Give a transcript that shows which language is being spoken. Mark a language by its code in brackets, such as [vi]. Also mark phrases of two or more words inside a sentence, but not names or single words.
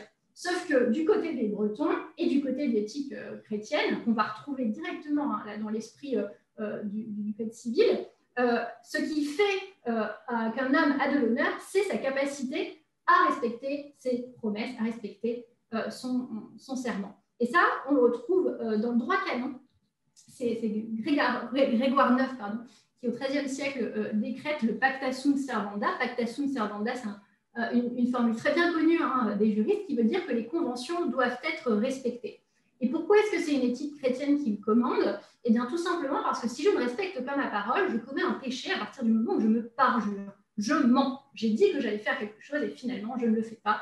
[fr] Sauf que du côté des Bretons et du côté de l'éthique chrétienne, qu'on va retrouver directement là, dans l'esprit du Code civil, Ce qui fait qu'un homme a de l'honneur, c'est sa capacité à respecter ses promesses, à respecter son serment. Et ça, on le retrouve dans le droit canon. C'est Grégoire IX, qui au XIIIe siècle décrète le [la] pacta sunt servanda. Pacta sunt servanda, [fr] c'est une formule très bien connue des juristes qui veut dire que les conventions doivent être respectées. Et pourquoi est-ce que c'est une éthique chrétienne qui le commande? Eh bien, tout simplement parce que si je ne respecte pas ma parole, je commets un péché à partir du moment où je me parjure. Je mens. J'ai dit que j'allais faire quelque chose et finalement, je ne le fais pas.